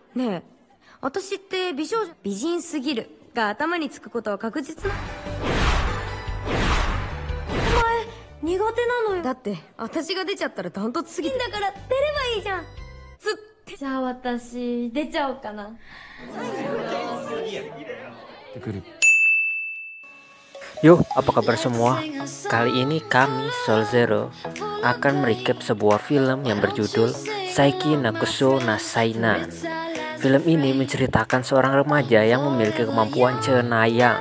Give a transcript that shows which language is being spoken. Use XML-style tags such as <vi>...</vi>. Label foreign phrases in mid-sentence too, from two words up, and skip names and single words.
<ja>ねえ、私って美少女美人すぎるが頭につくことは確実な。お前苦手なのよ。だって私が出ちゃったらダントツすぎて。だから出ればいいじゃん。じゃあ私出ちゃおうかな。</ja> <id>Yo, apa kabar semua? Kali ini kami, Soul Zero, akan merecap sebuah film yang berjudul Saiki Nakuso na Sainan. Film ini menceritakan seorang remaja yang memiliki kemampuan cenayang.</id>